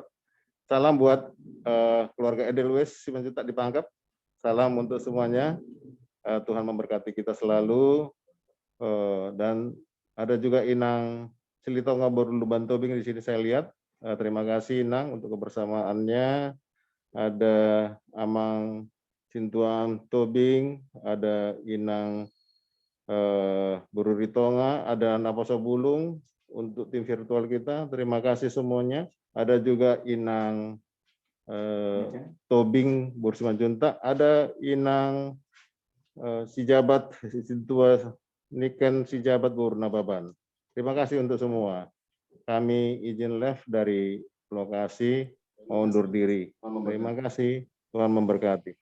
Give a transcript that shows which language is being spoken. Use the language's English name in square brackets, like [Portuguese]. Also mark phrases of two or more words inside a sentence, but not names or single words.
[Indonesian] Salam buat keluarga Edelweiss Simanjuntak di Pangkep. Salam untuk semuanya. Tuhan memberkati kita selalu. Dan ada juga Inang Silitonga Boruluban Tobing di sini saya lihat. Terima kasih Inang untuk kebersamaannya. Ada Amang Sintuan Tobing, ada Inang Bururitonga, ada Naposo Bulung untuk tim virtual kita. Terima kasih semuanya. Ada juga Inang Tobing Bursimanjuntak, ada Inang Sijabat Sintua Niken Sijabat Burnababan. Terima kasih untuk semua. Kami izin live dari lokasi, mau undur diri. Terima kasih. Tuhan memberkati.